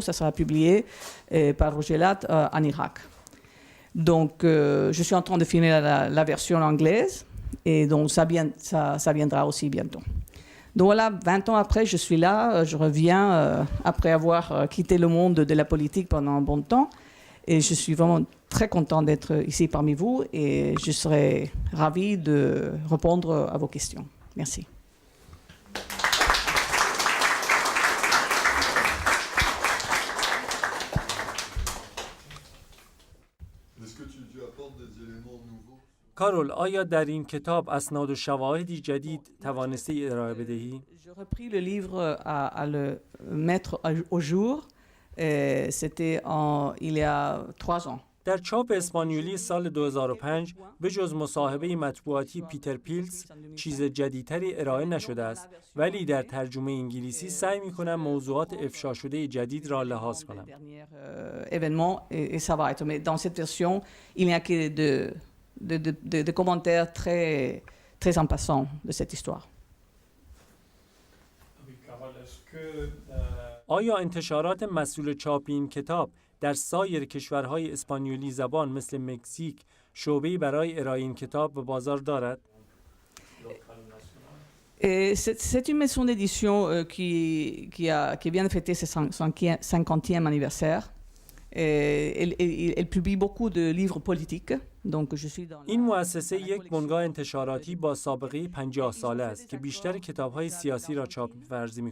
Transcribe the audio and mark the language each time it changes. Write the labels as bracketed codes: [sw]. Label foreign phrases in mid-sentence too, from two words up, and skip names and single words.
[fr] Ça sera publié par Roger Latt en Irak. Donc, je suis en train de finir la version anglaise, et donc ça viendra aussi bientôt. Donc voilà, 20 ans après, je suis là, je reviens après avoir quitté le monde de la politique pendant un bon temps, et je suis vraiment très content d'être ici parmi vous, et je serai ravie de répondre à vos questions. Merci. [fa] کارول، آیا در این کتاب اسناد و شواهدی جدید توانستی ارائه بدهی؟ [fr] J'ai repris le livre à le mettre au jour. C'était il y a 3 ans. [fa] در چاپ اسپانیولی سال 2005 به جز مصاحبه مطبوعاتی پیتر پیلتس چیز جدیدتری ارائه نشده است، ولی در ترجمه انگلیسی سعی می‌کنم موضوعات افشا شده جدید را لحاظ کنم. [fr] Événement et ça va être. Mais dans cette version, il n'y a que de commentaires très en passant de cette histoire. [fa] آیا انتشارات مسئول چاپ این کتاب در سایر کشورهای اسپانیولی زبان مثل مکزیک شعبه‌ای برای ارائه این کتاب به بازار دارد؟ [fr] C'est une maison d'édition qui vient de fêter ses 50e anniversaire. Elle publie beaucoup de livres politiques. Donc, je suis dans [fa] این مؤسسه یک بنگاه انتشاراتی با سابقه 50 ساله است که بیشتر کتاب‌های سیاسی را چاپ ورزی